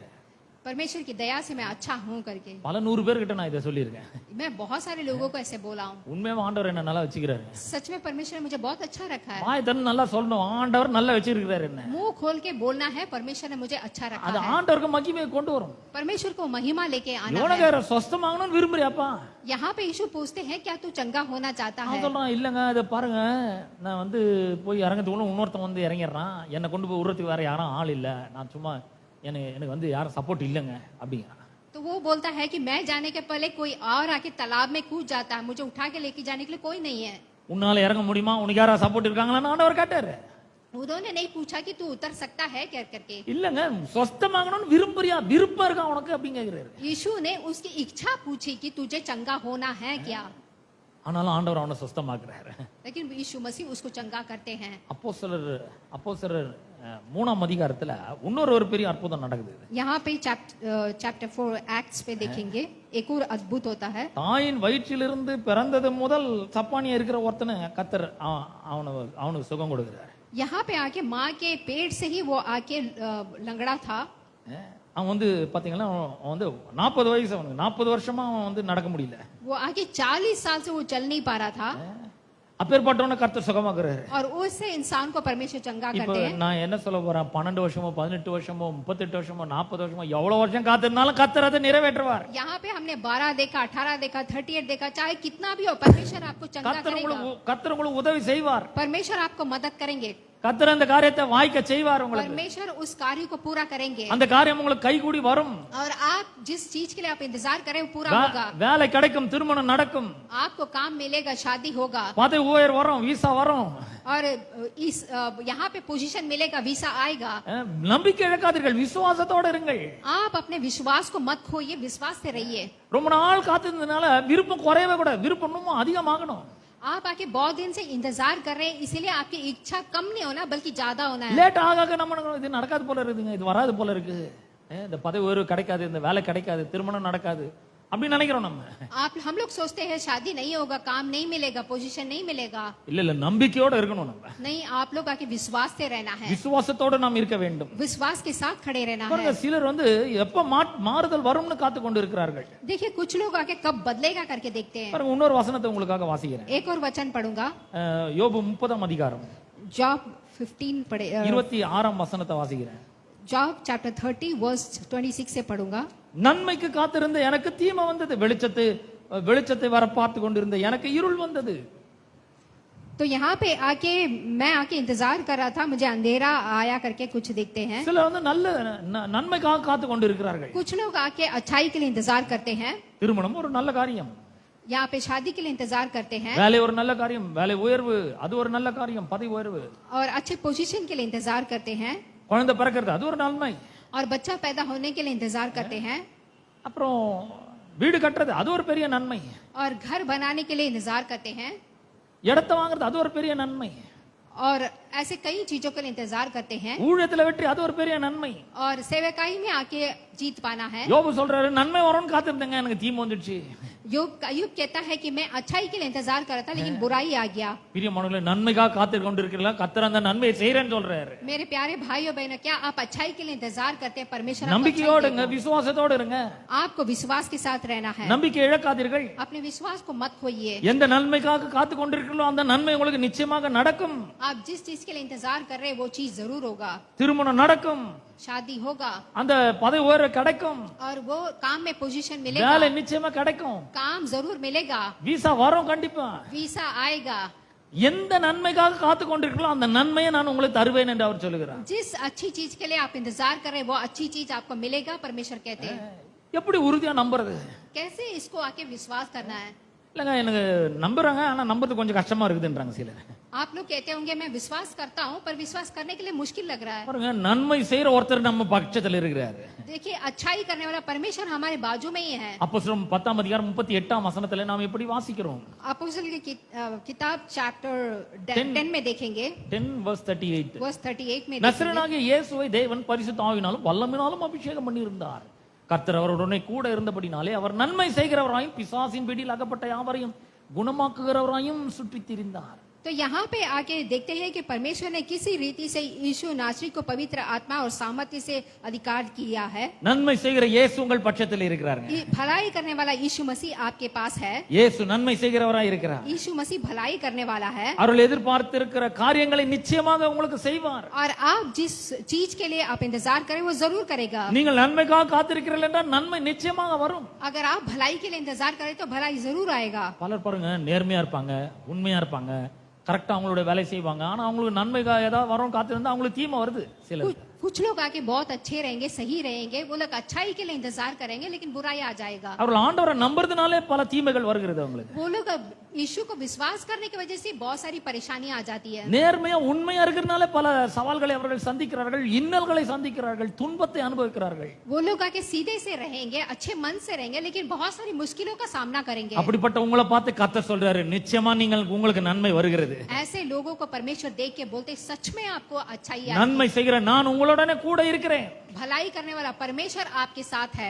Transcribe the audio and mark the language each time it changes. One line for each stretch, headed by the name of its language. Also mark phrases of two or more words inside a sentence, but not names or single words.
Hindi: परमेश्वर की दया से मैं अच्छा हूँ करके
Tamil: பல 100 பேர்கிட்ட நான் இதை சொல்லியிருக்கேன்.
Hindi: मैं बहुत सारे लोगों को ऐसे बोला हूँ.
Tamil: உண்மையாவே ஆண்டவர் என்ன நல்லா வச்சுக்கிறாரு.
Hindi: सच में परमेश्वर ने मुझे बहुत अच्छा रखा है.
Tamil: வாய் தந்து நல்லா சொல்லணும், ஆண்டவர் நல்லா வச்சிருக்கிறாரு என்ன.
Hindi: मुंह खोल के बोलना है परमेश्वर ने मुझे अच्छा रखा
Tamil: அது
Hindi: है.
Tamil: ஆண்டவருக்கு மகிமையை கொண்டு வரும்.
Hindi: परमेश्वर को महिमा लेके आना है.
Tamil: யோனகார சொஸ்தமாகணும்னு விரும்புறியாப்பா?
Hindi: यहाँ पे यीशु पूछते हैं क्या तू चंगा होना चाहता है?
Tamil: அவன் சொல்றான், இல்லங்க இதை பாருங்க, நான் வந்து போய் இறங்கத்துக்குள்ள இன்னொருத்தன் வந்து இறங்கிடுறான், என்னை கொண்டு போய் விடுறதுக்கு வேற யாரும் ஆள் இல்லை, நான் சும்மா எனக்கு வந்து யாரும் சப்போர்ட் இல்லைங்க அப்படிங்கிறான்.
Hindi: तो वो बोलता है कि मैं जाने के पहले कोई और आके तालाब में कूद जाता है, मुझे उठा के लेके जाने के लिए कोई नहीं है.
Tamil: உன்னால இறங்க முடியுமா, உனக்கு யாரா சப்போர்ட் இருக்காங்களான்னு ஆண்டவர் கேட்டாரு.
Hindi: उन्होंने नहीं पूछा कि तू उतर सकता है क्या करके.
Tamil: இல்லங்க சொஸ்தமாகணும்னு விரும்புறியா, விருப்பம் இருக்கா உனக்கு அப்படின்னு கேக்குறாரு.
Hindi: यीशु ने उसकी इच्छा पूछी कि तुझे चंगा होना है क्या.
Tamil: ஆனாலும் ஆண்டவர் அவனை சொஸ்தமாக்குறாரு.
Hindi: लेकिन यीशु मसीह उसको चंगा करते हैं.
Tamil: அப்போஸ்தலர் 3ஆம் அதிகாரத்துல இன்னொரு ஒரு பெரிய அற்புதம் நடக்குது.
Hindi: यहाँ पे चैप्टर 4 एक्ट्स पे देखेंगे एक और अद्भुत होता है.
Tamil: தாயின் வயிற்றிலிருந்து பிறந்தது முதல் சப்பானியா இருக்கிற ஒருத்தனை கர்த்தர் அவனுக்கு சுகம் கொடுக்கிறார்.
Hindi: यहाँ पे आके माँ के पेट से ही वो आके लंगड़ा था.
Tamil: அவன் வந்து பாத்தீங்கன்னா அவன் வந்து 40 வயசு, அவனுக்கு 40 வருஷமா அவன் வந்து நடக்க முடியல.
Hindi: वो आके 40 साल से वो चल नहीं पा रहा था.
Tamil: அப்பேற்பட்டவனை கர்த்தர் சுகமாக்குறாரு.
Hindi: और उससे इंसान को परमेश्वर चंगा
Tamil: இப்போ
Hindi: करते हैं.
Tamil: நான் என்ன சொல்ல போறேன், 12 வருஷமோ 18 வருஷமோ 38 வருஷமோ 40 வருஷமோ எவ்வளவு வருஷம் காத்திருந்தாலும் கர்த்தர் அதை நிறைவேற்றுவார்.
Hindi: यहाँ पे हमने 12 देखा, 18 देखा, 38 देखा, चाहे कितना भी हो परमेश्वर आपको चंगा करेगा.
Tamil: கர்த்தர் உங்களுக்கு உதவி செய்வார்.
Hindi: परमेश्वर आपको मदद करेंगे.
Tamil: கர்த்தர் அந்த காரியத்தை வாய்க்க செய்வார் உங்களுக்கு.
Hindi: परमेश्वर उस कार्य को पूरा करेंगे
Tamil: அந்த காரியம் உங்களுக்கு கைகூடி வரும்.
Hindi: और आप जिस चीज के लिए आप इंतजार करें वो पूरा होगा.
Tamil: வேலை கிடைக்கும், திருமணம் நடக்கும்,
Hindi: आपको काम मिलेगा, शादी होगा
Tamil: பதவி உயர் வரும், வீசா வரும்.
Hindi: और इस यहाँ पे पोजीशन मिलेगा, वीसा आएगा.
Tamil: நம்பிக்கை இழக்காதீர்கள், விசுவாசத்தோட இருங்கள்.
Hindi: आप अपने विश्वास को मत खोइए, विश्वास से रहिए.
Tamil: ரொம்ப நாள் காத்திருந்ததுனால விருப்பம் குறையவே கூட, விருப்பம் இன்னும் அதிகமாகணும்.
Hindi: आप आके बहुत दिन से इंतजार कर रहे हैं, इसीलिए आपकी इच्छा कम नहीं होना बल्कि ज्यादा होना है.
Tamil: லேட் ஆக நம்ம இது நடக்காது போல இருக்குதுங்க, இது வராது போல இருக்கு, இந்த பதவி உயர்வு கிடைக்காது, இந்த வேலை கிடைக்காது, திருமணம் நடக்காது அப்படி நினைக்கிறோம் நம்ம.
Hindi: हम लोग सोचते हैं शादी नहीं होगा, काम नहीं मिलेगा, पोजीशन नहीं मिलेगा.
Tamil: இல்ல நம்பிக்கையோட இருக்கணும் நம்ம.
Hindi: नहीं, आप लोग आके विश्वास से रहना है,
Tamil: விசுவாசத்தோட நாம் இருக்க வேண்டும்.
Hindi: विश्वास के साथ खड़े रहना
Tamil: பாருங்க,
Hindi: है.
Tamil: சிலர் எப்ப மாறுதல் வரும்னு காத்து கொண்டு இருக்கிறார்கள்.
Hindi: देखिए कुछ लोग आके कब बदलेगा करके देखते हैं.
Tamil: பாருங்க, இன்னொரு வசனத்தை உங்களுக்காக வாசிக்கிறேன்.
Hindi: एक और वचन पढ़ूंगा,
Tamil: யோபு 30ஆம் அதிகாரம்
Hindi: जॉब 15 पढ़े
Tamil: 26ஆம் வசனத்தை வாசிக்கிறேன்.
Hindi: जॉब चैप्टर 30 वर्स 26 से पढ़ूंगा.
Tamil: நன்மைக்கு காத்திருந்த எனக்கு தீமை வந்தது, வெளிச்சத்தை வர பார்த்து கொண்டிருந்த எனக்கு இருள் வந்தது.
Hindi: तो यहाँ पे आके मैं आके इंतजार कर रहा था, मुझे अंधेरा आया करके कुछ देखते हैं.
Tamil: சிலர் நல்ல நன்மைக்காக காத்து கொண்டு இருக்கிறார்கள்.
Hindi: कुछ लोग आके अच्छाई के लिए इंतजार करते हैं.
Tamil: திருமணம் ஒரு நல்ல காரியம்,
Hindi: यहाँ पे शादी के लिए इंतजार करते हैं.
Tamil: வேலை ஒரு நல்ல காரியம், வேலை உயர்வு அது ஒரு நல்ல காரியம், பதவி உயர்வு.
Hindi: और अच्छे पोजीशन के लिए इंतजार करते हैं.
Tamil: குழந்தை பிறக்கிறது அது ஒரு நன்மை.
Hindi: और बच्चा पैदा होने के लिए इंतजार करते हैं.
Tamil: அப்புறம் வீடு கட்டுறது அது ஒரு பெரிய நன்மை.
Hindi: और घर बनाने के लिए इंतजार करते हैं.
Tamil: இடத்தை வாங்குறது அது ஒரு பெரிய நன்மை.
Hindi: और ऐसे कई चीजों के लिए इंतजार करते हैं.
Tamil: ஊழியத்துல வெற்றி அது ஒரு பெரிய நன்மை.
Hindi: और सेवकाई में आके जीत पाना है.
Tamil: யோபு சொல்றாரு, நன்மை வரும்னு காத்திருந்தேங்க, எனக்கு தீமை வந்துடுச்சு.
Hindi: अय्यूब कहता है कि मैं अच्छाई के लिए इंतजार कर रहा था लेकिन बुराई आ गया.
Tamil: பிரியமானவர்களே, நன்மைக்காக காத்து கொண்டிருக்கிறீங்களா? கர்த்தர் அந்த நன்மையை செய்றேன்னு சொல்றாரு.
Hindi: मेरे प्यारे भाइयों बहनों, क्या आप अच्छाई के लिए इंतजार करते हैं? परमेश्वर
Tamil: நம்பிக்கையோட இருங்க, விசுவாசத்தோட இருங்க.
Hindi: आपको विश्वास के साथ रहना है.
Tamil: நம்பிக்கை இழக்காதீர்கள்.
Hindi: अपने विश्वास को मत खोइए.
Tamil: எந்த நன்மைக்காக காத்து கொண்டிருக்கிறீர்களோ அந்த நன்மை உங்களுக்கு நிச்சயமாக நடக்கும்.
Hindi: आप जिस चीज के लिए इंतजार कर रहे हैं वो चीज जरूर होगा.
Tamil: திருமணம் நடக்கும்,
Hindi: शादी होगा,
Tamil: அந்த பதவி உயர்வு கிடைக்கும்,
Hindi: और वो काम में पोजीशन
Tamil: வேலை
Hindi: मिलेगा,
Tamil: நிச்சயமா கிடைக்கும்,
Hindi: काम जरूर मिलेगा,
Tamil: வீசா வரும் கண்டிப்பா.
Hindi: वीसा आएगा.
Tamil: எந்த நன்மைக்காக காத்து கொண்டிருக்கிறீர்களோ அந்த நன்மையை நான் உங்களுக்கு தருவேன் என்று அவர் சொல்லுகிறார்.
Hindi: जिस अच्छी चीज के लिए आप इंतजार कर रहे हैं वो अच्छी चीज आपको मिलेगा, परमेश्वर कहते हैं.
Tamil: எப்படி உறுதியா நம்புறது?
Hindi: कैसे इसको आके विश्वास करना है?
Tamil: இல்லங்க, எனக்கு நம்புறாங்க, ஆனா நம்புறது கொஞ்சம் கஷ்டமா இருக்குதுன்றாங்க சிலர்.
Hindi: आप लोग कहते होंगे मैं विश्वास करता हूँ पर विश्वास करने के लिए मुश्किल लग रहा है.
Tamil: பாருங்க, நன்மை செய்யற ஒருத்தர் நம்ம பட்சத்துல இருக்கிறாரு.
Hindi: देखिए अच्छाई करने वाला परमेश्वर हमारे बाजू में ही है.
Tamil: அப்போஸ்தலர் 10ஆம் அதிகாரம் 38ஆம் வசனத்துல நாம் எப்படி வாசிக்கிறோம்?
Hindi: अपोस्तल की किताब चैप्टर 10 में देखेंगे, 10:38. वर्स 38 में देखेंगे.
Tamil: நசரேயனாகிய இயேசுவை தேவன் பரிசுத்த ஆவியினாலும் வல்லமையினாலும் அபிஷேகம் பண்ணியிருந்தார். கர்த்தர் அவருடனே கூட இருந்தபடினாலே அவர் நன்மை செய்கிறவராயும் பிசாசின் பிடியில் அகப்பட்ட யாவரையும் குணமாக்குகிறவராயும் சுற்றித் திரிந்தார்.
Hindi: तो यहाँ पे आके देखते हैं कि परमेश्वर ने किसी रीति से यीशु नासरी को पवित्र आत्मा और सामर्थ्य से अधिकार किया है.
Tamil: நன்மை செய்கிற இயேசு உங்கள் பட்சத்தில் இருக்கிறாருங்க.
Hindi: भलाई करने वाला यीशु मसीह आपके पास है.
Tamil: இயேசு நன்மை செய்கிறவராய் இருக்கிறார்.
Hindi: यीशु मसीह भलाई करने वाला है.
Tamil: அவர்கள் எதிர்பார்த்திருக்கிற காரியங்களை நிச்சயமாக உங்களுக்கு செய்வார்.
Hindi: और आप जिस चीज के लिए आप इंतजार करें वो जरूर करेगा.
Tamil: நீங்கள் நன்மைக்காக காத்திருக்கிறீர்கள் என்றால் நன்மை நிச்சயமாக வரும்.
Hindi: अगर आप भलाई के लिए इंतजार करें तो भलाई जरूर आएगा.
Tamil: பலர் பாருங்க, நேர்மையா இருப்பாங்க, உண்மையா இருப்பாங்க, கரெக்டா அவங்களோட வேலை செய்வாங்க, ஆனா அவங்களுக்கு நன்மைக்காக ஏதாவது வரும் காத்திருந்தா அவங்களுக்கு தீமை வருது. சில
Hindi: कुछ लोग आके बहुत अच्छे रहेंगे, सही रहेंगे, वो लोग अच्छाई के लिए इंतजार करेंगे लेकिन बुराई आ जाएगा.
Tamil: அவர்கள் ஆண்டவரை நம்புறதுனாலே பல தீமைகள் வருகிறது அவங்களுக்கு.
Hindi: वो लोग यीशु को विश्वास करने की वजह से बहुत सारी परेशानियां आ जाती है.
Tamil: நேர்மையா உண்மையா இருக்கிறதுனால பல சவால்களை அவர்கள் சந்திக்கிறார்கள், இன்னல்களை சந்திக்கிறார்கள், துன்பத்தை அனுபவிக்கிறார்கள்.
Hindi: वो लोग आके सीधे से रहेंगे, अच्छे मन से रहेंगे लेकिन बहुत सारी मुश्किलों का सामना करेंगे.
Tamil: அப்படிப்பட்ட உங்களை பார்த்து கர்த்தர் சொல்றாரு, நிச்சயமா உங்களுக்கு நன்மை வருகிறது.
Hindi: ऐसे लोगों को परमेश्वर देख के बोलते सच में आपको अच्छाई आएगी.
Tamil: நன்மை செய்கிற நான் உங்களுடனே கூட இருக்கிறேன்.
Hindi: भलाई करने वाला परमेश्वर आपके साथ है.